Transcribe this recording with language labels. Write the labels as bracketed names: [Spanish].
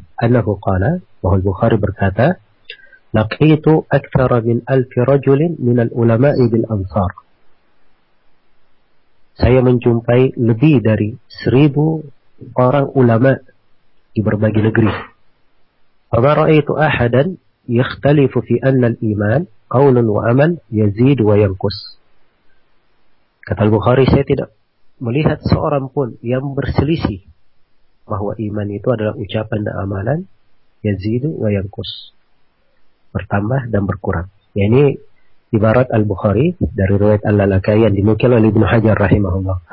[Arabic] Annahu qala, [Indonesian] bahwa Al-Bukhari berkata, [Arabic] لقيت أكثر من ألف رجل من العلماء بالأنصار. [Indonesian] Saya menjumpai lebih dari 1000 orang ulama di berbagai negeri. [Arabic] فما رأيت أحدا يختلف في أن الإيمان قول وعمل يزيد وينقص. [Indonesian] Kata Al-Bukhari, saya tidak melihat seorang pun yang berselisih bahwa iman itu adalah ucapan dan amalan, [Arabic] yazidu wa yanqus, [Indonesian] bertambah dan berkurang. Ya, ini ibarat Al-Bukhari dari riwayat Al-Lalakai yang dinukil oleh Ibnu Hajar rahimahullah.